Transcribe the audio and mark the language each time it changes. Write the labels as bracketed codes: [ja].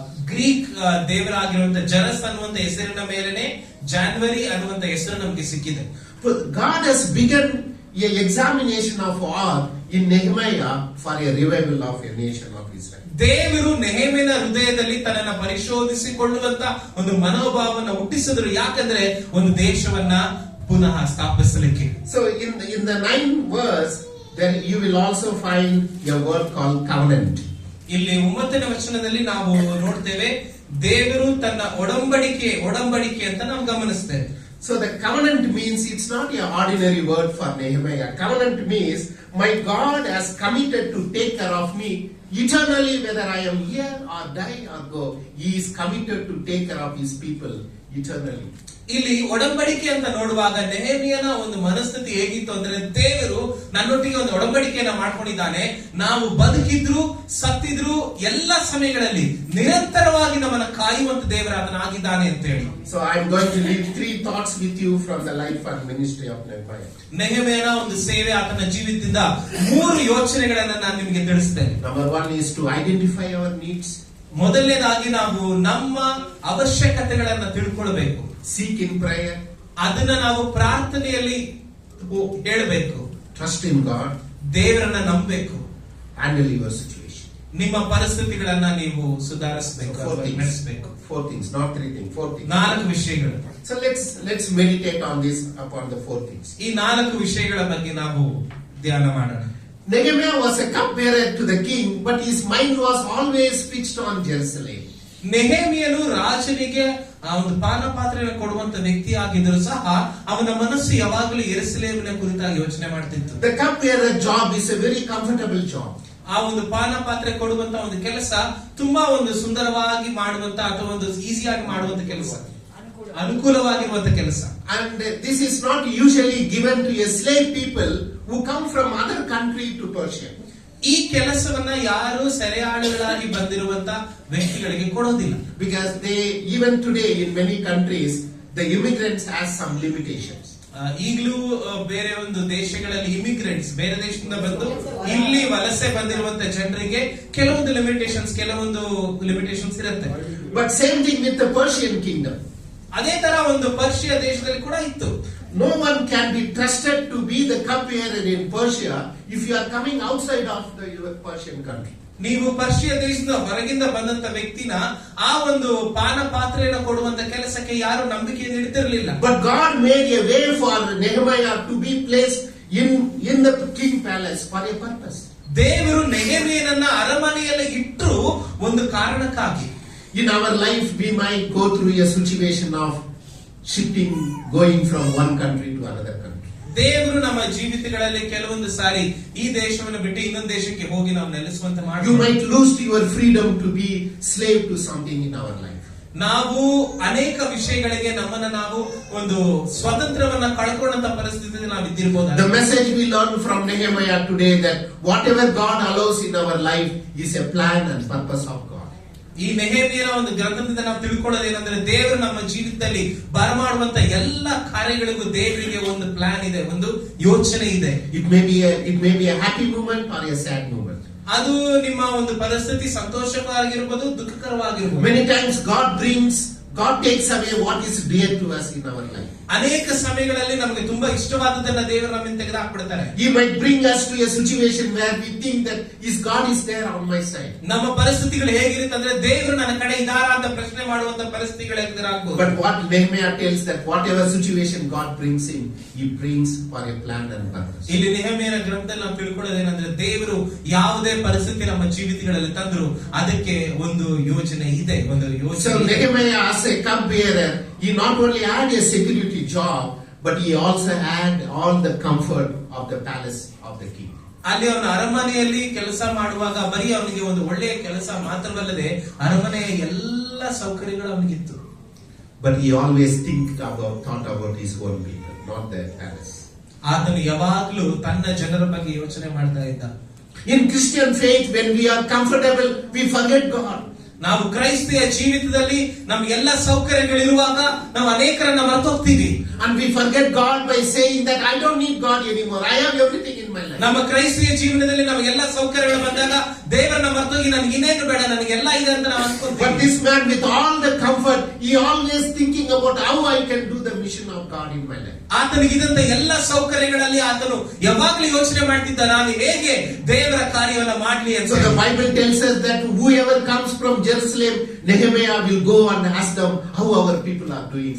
[kn] Greek ದೇವರಾಗಿರುವಂತ ಜನಸ್ ಅನ್ನುವಂತ ಹೆಸರಿನ ಮೇಲೆನೆ ಜಾನ್ವರಿ ಅನ್ನುವಂತ ಹೆಸರು ನಮಗೆ ಸಿಕ್ಕಿದೆ. [en] God has begun a examination of all in Nehemiah for a revival of a nation of Israel. [kn] ದೇವರು ನೆಹೆಮೀಯನ ಹೃದಯದಲ್ಲಿ ತನ್ನನ್ನು ಪರಿಶೋಧಿಸಿಕೊಳ್ಳುವಂತ ಒಂದು ಮನೋಭಾವವನ್ನು ಹುಟ್ಟಿಸಿದ್ರು. ಯಾಕಂದ್ರೆ ಒಂದು ದೇಶವನ್ನ ಪುನಃ ಸ್ಥಾಪಿಸಲಿಕ್ಕೆ. [en] So in the 9th verse, then you will also find a word called covenant. [kn] ಇಲ್ಲಿ 9ನೇ ವಚನದಲ್ಲಿ ನಾವು ನೋಡ್ತೇವೆ, ದೇವರು ತನ್ನ ಒಡಂಬಡಿಕೆ ಅಂತ ನಾವು ಗಮನಿಸ್ತೇವೆ. [en] So the covenant means it's not an ordinary word for Nehemiah. Covenant means my God has committed to take care of me eternally, whether I am here or die or go. He is committed to take care of his people eternally. [kn] ಇಲ್ಲಿ ಒಡಂಬಡಿಕೆ ಅಂತ ನೋಡುವಾಗ ನೆಹೆಮೀಯನ ಒಂದು ಮನಸ್ಥಿತಿ ಹೇಗಿತ್ತು ಅಂದ್ರೆ, ದೇವರು ನನ್ನೊಟ್ಟಿಗೆ ಒಂದು ಒಡಂಬಡಿಕೆಯನ್ನ ಮಾಡ್ಕೊಂಡಿದ್ದಾನೆ, ನಾವು ಬದುಕಿದ್ರು ಸತ್ತಿದ್ರು ಎಲ್ಲ ಸಮಯಗಳಲ್ಲಿ ನಿರಂತರವಾಗಿ ನಮ್ಮನ್ನ ಕಾಯುವಂತ ದೇವರಾದನಾಗಿದ್ದಾನೆ ಅಂತ ಹೇಳಿ. [en] So I am going to leave 3 thoughts with you from the life and ministry of Nehemiah. [kn] ನೆಹೆಮೀಯನ ಒಂದು ಸೇವೆ, ಆತನ ಜೀವಿತದಿಂದ 3 ಯೋಚನೆಗಳನ್ನ ನಾನು ನಿಮಗೆ ತಿಳಿಸ್ತೇನೆ. [en] Number 1 is to identify our needs. [kn] ಮೊದಲನೇದಾಗಿ ನಾವು ನಮ್ಮ ಅವಶ್ಯಕತೆಗಳನ್ನ ತಿಳ್ಕೊಳ್ಬೇಕು. [en] Seek in prayer. [kn] ಅದನ್ನ ನಾವು ಪ್ರಾರ್ಥನೆಯಲ್ಲಿ ಹೇಳಬೇಕು. [en] Trust in God. [kn] ದೇವರನ್ನ ನಂಬಬೇಕು. [en] Handle your situation. [kn] ನಿಮ್ಮ ಪರಿಸ್ಥಿತಿಗಳನ್ನ ನೀವು ಸುಧಾರಿಸಬೇಕು, ನಡೆಸಬೇಕು. [en] 4 things, not 3 things, 4 things. [kn] 4 ವಿಷಯಗಳು. [en] So let's meditate on this, upon the 4 things. [kn] ಈ 4 ವಿಷಯಗಳ ಬಗ್ಗೆ ನಾವು ಧ್ಯಾನ ಮಾಡೋಣ. [en] Nehemiah was a cupbearer to the king, but his mind was always fixed on Jerusalem. [kn] ನೆಹೆಮೀಯನು ರಾಜನಿಗೆ ಆ ಒಂದು ಪಾನ ಪಾತ್ರೆಯನ್ನು ಕೊಡುವಂತ ವ್ಯಕ್ತಿ ಆಗಿದ್ರು ಸಹ ಅವನ ಮನಸ್ಸು ಯಾವಾಗಲೂ ಯೆರೂಸಲೇಮಿನ ಕುರಿತಾಗಿ ಯೋಚನೆ ಮಾಡ್ತಿತ್ತು. [en] The cupbearer job is a very comfortable job. [kn] ಆ ಒಂದು ಪಾನ ಪಾತ್ರೆ ಕೊಡುವಂತ ಒಂದು ಕೆಲಸ ತುಂಬಾ ಒಂದು ಸುಂದರವಾಗಿ ಮಾಡುವಂತ ಅಥವಾ ಒಂದು ಈಸಿಯಾಗಿ ಮಾಡುವಂತ ಕೆಲಸ, ಅನುಕೂಲವಾಗಿರುವಂತ ಕೆಲಸ. [en] And this is not usually given to a slave people who come from other country to Persia. [kn] ಈ ಕೆಲಸವನ್ನ ಯಾರು ಸೆರೆಯಾಳುಗಳಾಗಿ ಬಂದಿರುವಂತ ವ್ಯಕ್ತಿಗಳಿಗೆ ಕೊಡೋದಿಲ್ಲ. [en] Because even today in many countries the immigrants has some limitations. [kn] ಈಗಲೂ ಬೇರೆ ಒಂದು ದೇಶಗಳಲ್ಲಿ ಇಮಿಗ್ರೆಂಟ್ಸ್ ಬೇರೆ ದೇಶದಿಂದ ಬಂದು ಇಲ್ಲಿ ವಲಸೆ ಬಂದಿರುವಂತ ಜನರಿಗೆ ಕೆಲವೊಂದು ಲಿಮಿಟೇಷನ್ಸ್ ಇರುತ್ತೆ. [en] But same thing with the Persian kingdom. [kn] ಅದೇ ತರ ಒಂದು ಪರ್ಷಿಯಾ ದೇಶದಲ್ಲಿ ಕೂಡ ಇತ್ತು. [en] No one can be trusted to be the cupbearer in Persia if you are coming outside of the Persian country. [kn] ನೀವು ಪರ್ಷಿಯ ದೇಶದ ಹೊರಗಿಂದ ಬಂದಂತ ವ್ಯಕ್ತಿನ ಆ ಒಂದು ಪಾನ ಪಾತ್ರೆಯನ್ನು ಕೊಡುವಂತ ಕೆಲಸಕ್ಕೆ ಯಾರು ನಂಬಿಕೆಯನ್ನು ಇಡ್ತಿರ್ಲಿಲ್ಲ. [en] But God made a way for Nehemiah to be placed in the king palace for a purpose. [kn] ದೇವರು ನೆಹೆಮೀಯನನ್ನ ಅರಮನೆಯಲ್ಲಿ ಇಟ್ಟರು ಒಂದು ಕಾರಣಕ್ಕಾಗಿ. [en] In our life, we might go through a situation of shifting, going from one country to another country. [kn] ದೇವರು ನಮ್ಮ ಜೀವಿತಗಳಲ್ಲಿ ಕೆಲವೊಂದು ಸಾರಿ ಈ ದೇಶವನ್ನು ಬಿಟ್ಟು ಇನ್ನೊಂದು ದೇಶಕ್ಕೆ ಹೋಗಿ ನಾವು ನೆಲೆಸುವಂತ [en] You [kn] ಮಾಡಿ [en] might lose your freedom to be slave to something in our life. [kn] ನಾವು ಅನೇಕ ವಿಷಯಗಳಿಗೆ ನಮ್ಮನ್ನ ನಾವು ಒಂದು ಸ್ವಾತಂತ್ರ್ಯವನ್ನ ಕಳ್ಕೊಂಡಂತ ಪರಿಸ್ಥಿತಿಯಲ್ಲಿ ನಾವು [en] The [kn] ಇದ್ದಿರಬಹುದು. [en] message we learn from Nehemiah today that whatever God allows in our life is a plan and purpose of God. [kn] ಈ ನೆಹೆಮೀಯನ ಒಂದು ಗ್ರಂಥದಿಂದ ನಾವು ತಿಳ್ಕೊಳ್ಳೋದೇನಂದ್ರೆ ದೇವರು ನಮ್ಮ ಜೀವಿತದಲ್ಲಿ ಬರಮಾಡುವಂತ ಎಲ್ಲ ಕಾರ್ಯಗಳಿಗೂ ದೇವರಿಗೆ ಒಂದು ಪ್ಲಾನ್ ಇದೆ, ಒಂದು ಯೋಚನೆ ಇದೆ. [en] It may be a happy moment or a sad moment. [kn] ಅದು ನಿಮ್ಮ ಒಂದು ಪರಿಸ್ಥಿತಿ ಸಂತೋಷವಾಗಿರ್ಬೋದು, ದುಃಖಕರವಾಗಿರ್ಬೋದು. [en] Many times God takes away what is dear to us in our life. [kn] ಅನೇಕ ಸಮಯಗಳಲ್ಲಿ ನಮಗೆ ತುಂಬಾ ಇಷ್ಟವಾದದನ್ನ ದೇವರು ನಮ್ಮಿಂದ ತೆಗೆದುಹಾಕ್ಬಿಡ್ತಾರೆ. [en] He might bring us to a situation where we think that God is there on my side. [kn] ನಮ್ಮ ಪರಿಸ್ಥಿತಿಗಳು ಹೇಗಿರುತ್ತೆ ಅಂದ್ರೆ ದೇವರು ನನ್ನ ಕಡೆ ಇದ್ದಾರಾ ಅಂತ ಪ್ರಶ್ನೆ ಮಾಡುವಂತ ಪರಿಸ್ಥಿತಿಗಳು ಎದುರಾಗಬಹುದು. [en] But what Nehemiah tells that whatever situation God brings in, He brings for a plan and purpose. [kn] ಇಲ್ಲಿ ನೆಹೆಮೀಯನ ಗ್ರಂಥದಲ್ಲಿ ನಾವು ತಿಳ್ಕೊಳ್ಳೋದೇನಂದ್ರೆ ದೇವರು ಯಾವುದೇ ಪರಿಸ್ಥಿತಿ ನಮ್ಮ ಜೀವಿತಗಳಲ್ಲಿ ತಂದ್ರು ಅದಕ್ಕೆ ಒಂದು ಯೋಜನೆ ಇದೆ, ಒಂದು [en] So [kn] ಯೋಚನೆ ಇದೆ. [en] Nehemiah, as a cupbearer, he not only had a security job, but he also had all the comfort of the palace of the king. [kn] ಅಲ್ಲಿ ಅವನ ಅರಮನೆಯಲ್ಲಿ ಕೆಲಸ ಮಾಡುವಾಗ ಬರೀ ಅವನಿಗೆ ಒಂದು ಒಳ್ಳೆಯ ಕೆಲಸ ಮಾತ್ರವಲ್ಲದೆ ಅರಮನೆಯ ಎಲ್ಲ ಸೌಕರ್ಯಗಳು ಅವನಿಗಿತ್ತು. [en] But he always thought about his own people, not the palace. [kn] ಆತನು ಯಾವಾಗ್ಲೂ ತನ್ನ ಜನರ ಬಗ್ಗೆ ಯೋಚನೆ ಮಾಡ್ತಾ ಇದ್ದ. [en] In Christian faith, when we are comfortable, we forget God. [kn] ನಾವು ಕ್ರೈಸ್ತಿಯ ಜೀವಿತದಲ್ಲಿ ನಮ್ಗೆಲ್ಲ ಸೌಕರ್ಯಗಳಿರುವಾಗ ನಾವು ಅನೇಕರನ್ನ ಮರೆತೋಗ್ತೀವಿ. [en] And we forget God by saying that I don't need God anymore. I have everything in my life. [kn] ನಮ್ಮ ಕ್ರೈಸ್ತಿಯ ಜೀವನದಲ್ಲಿ ನಮಗೆಲ್ಲ ಸೌಕರ್ಯಗಳು ಬಂದಾಗ ದೇವರನ್ನ ಮರೆತೋಗಿ ನನಗೆ ಇನ್ನೇನು ಬೇಡ, ನನಗೆಲ್ಲ ಇದೆ ಅಂತ ನಾವು ಅನ್ಕೊಂತೀವಿ. [en] But this man, with all the comfort, he always thinking about how I can do the mission of God in my life. [kn] ಆತನಿಗಿದಂತ ಎಲ್ಲ ಸೌಕರ್ಯಗಳಲ್ಲಿ ಆತನು ಯಾವಾಗಲೂ ಯೋಚನೆ ಮಾಡ್ತಿದ್ದ, ನಾನು ಹೇಗೆ ದೇವರ ಕಾರ್ಯವನ್ನ ಮಾಡ್ಲಿ ಅಂತ. [en] So the Bible tells us that whoever comes from Jerusalem, Nehemiah will go and ask them how our people are doing.